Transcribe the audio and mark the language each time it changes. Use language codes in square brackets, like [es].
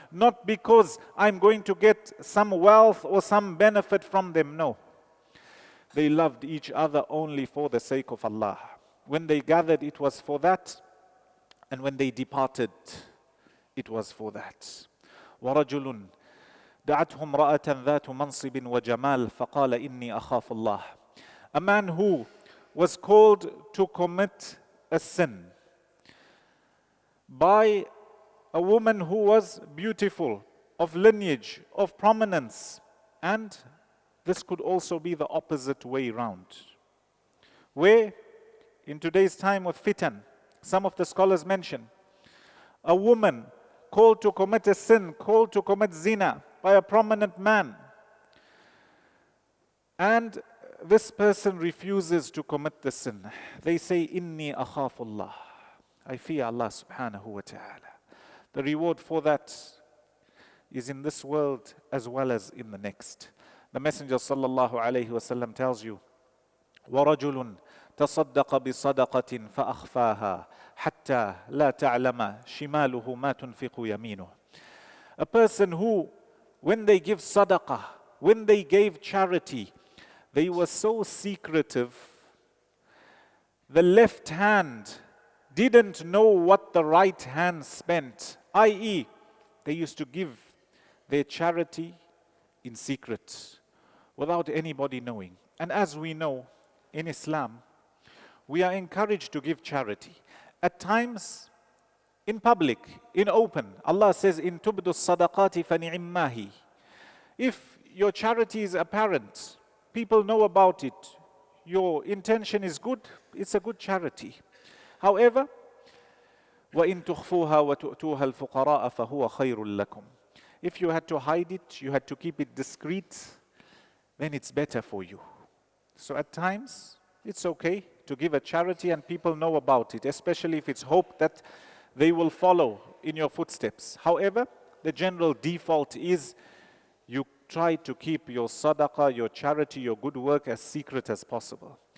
[en] Not because I'm going to get some wealth or some benefit from them. No. They loved each other only for the sake of Allah. When they gathered, it was for that. And when they departed, it was for that. [ar] وَرَجُلٌ دعته امرأة ذات منصب وجمال فقال إني أخاف الله. [en] A man who was called to commit a sin. by a woman who was beautiful, of lineage, of prominence. And this could also be the opposite way round, where in today's time with fitan, some of the scholars mention a woman called to commit a sin, called to commit zina by a prominent man, and this person refuses to commit the sin. They say, [ar] Inni akhafullah. [en] I fear Allah subhanahu wa ta'ala. The reward for that is in this world as well as in the next. The Messenger sallallahu alayhi wasallam tells you, [ar] وَرَجُلٌ تَصَدَّقَ بِصَدَقَةٍ فَأَخْفَاهَا حَتَّى لَا تَعْلَمَ شِمَالُهُ مَا تُنْفِقُ يَمِينُهُ. [en] A person who, when they give sadaqah, when they gave charity, they were so secretive, the left hand didn't know what the right hand spent, i.e., they used to give their charity in secret, without anybody knowing. And as we know, in Islam, we are encouraged to give charity. At times, in public, in open. Allah says, [ar] In tubdu sadaqati fani'immahi. [en] If your charity is apparent, people know about it, your intention is good, it's a good charity. However, [ar] وَإِن تُخْفُوهَا وَتُؤْتُوهَا الْفُقَرَاءَ فَهُوَ خَيْرٌ لَكُمْ. [en] If you had to hide it, you had to keep it discreet, then it's better for you. So at times, it's okay to give a charity and people know about it, especially if it's hoped that they will follow in your footsteps. However, the general default is you try to keep your sadaqah, your charity, your good work as secret as possible.